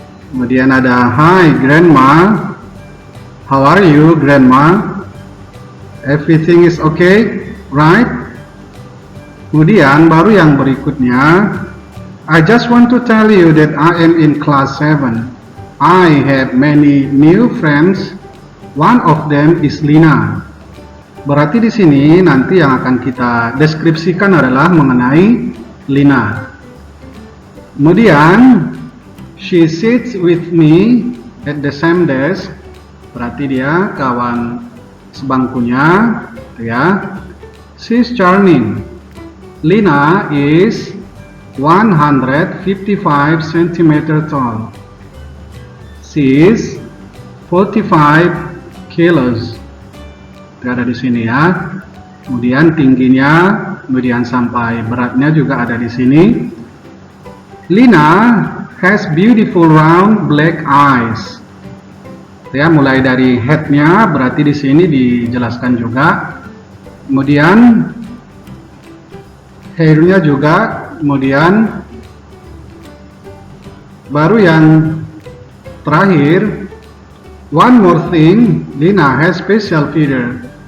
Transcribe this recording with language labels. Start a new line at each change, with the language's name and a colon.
Indonesian: Kemudian ada
English: hi grandma, how are you grandma, everything is okay, right?
Indonesian: Kemudian baru yang berikutnya,
English: I just want to tell you that I am in class 7. I have many new friends, one of them is Lina.
Indonesian: Berarti di sini nanti yang akan kita deskripsikan adalah mengenai Lina. Kemudian
English: she sits with me at the same desk.
Indonesian: Berarti dia kawan sebangkunya, ya.
English: She's charming. Lina is 155 cm tall. She is 45 kilos.
Indonesian: Ada di sini ya. Kemudian tingginya, kemudian sampai beratnya juga ada di sini.
English: Lina has beautiful round black eyes.
Indonesian: Ya, mulai dari head-nya berarti di sini dijelaskan juga. Kemudian hair-nya juga, kemudian baru yang terakhir,
English: one more thing, Lina has special feature.